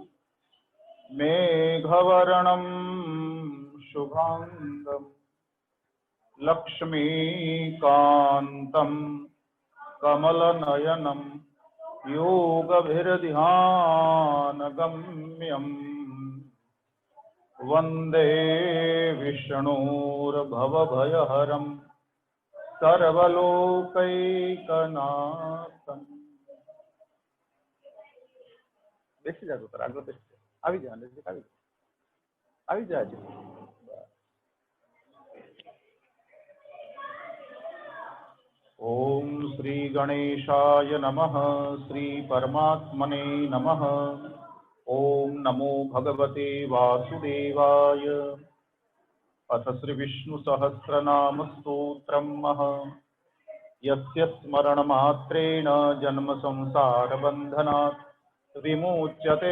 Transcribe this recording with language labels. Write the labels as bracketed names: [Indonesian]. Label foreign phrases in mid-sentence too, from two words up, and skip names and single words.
[Sanskrit] મેઘવર્ણમ શુભાંગમ લક્ષ્મીકાંતમ કમલનયનમ યોગભીર્ધ્યાનગમ્યમ વંદે વિષ્ણુર્ભવભયહરમ સર્વલોકૈકનાથમ. [Gujarati] બેસી જાજો તાર આગળ બેસી જા. આવી જા આવી જાજો. [Sanskrit] ओम श्री गणेशाय नमः, श्री परमात्मने नमः. ओम नमो भगवते वासुदेवाय. अथ श्री विष्णु सहस्रनाम स्तोत्रम् यस्य स्मरणमात्रेण जन्म संसार बन्धनात् विमुच्यते.